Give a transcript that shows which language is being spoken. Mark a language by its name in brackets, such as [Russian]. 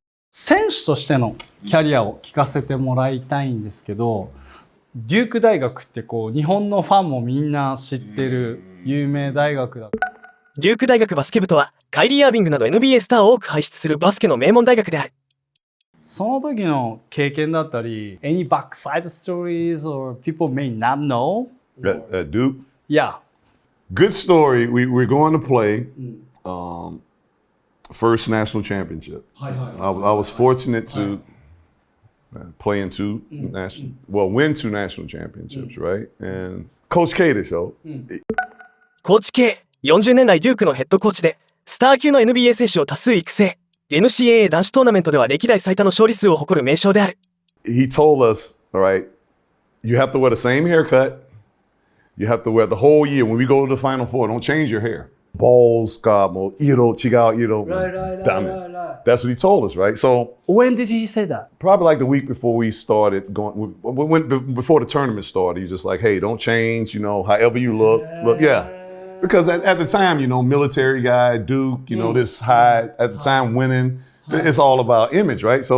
[Japanese] 選手としてのキャリアを聞かせてもらいたいんですけど、デューク大学ってこう日本のファンもみんな知ってる有名大学だ。デューク大学バスケ部とはカイリー・アービングなど NBA スターを多く輩出するバスケの名門大学である。その時の経験だったり、 [English] any backside stories or people may not know? At Duke? Yeah. Good story. We're going to play first national championship. I was fortunate to play in win two national championships, right? [Japanese] And Coach K でしょ。コーチ K、40年来デュークのヘッドコーチでスター級の NBA 選手を多数育成。 NCAA 男子トーナメントでは歴代最多の勝利数を誇る名将である。 [English] He told us, all right, you have to wear the same haircut. You have to wear the whole year. When we go to the Final Four, don't change your hair. [Japanese] Balls がもう色違う色。ダメ。 [English] That's what he told us, right? So when did he say that? Probably like the week before we started going. Before the tournament started, he's just like, hey, don't change. You know, however you look, yeah. Because at the time, you know, military guy, Duke, you know, this high, at the time winning, it's all about image, right?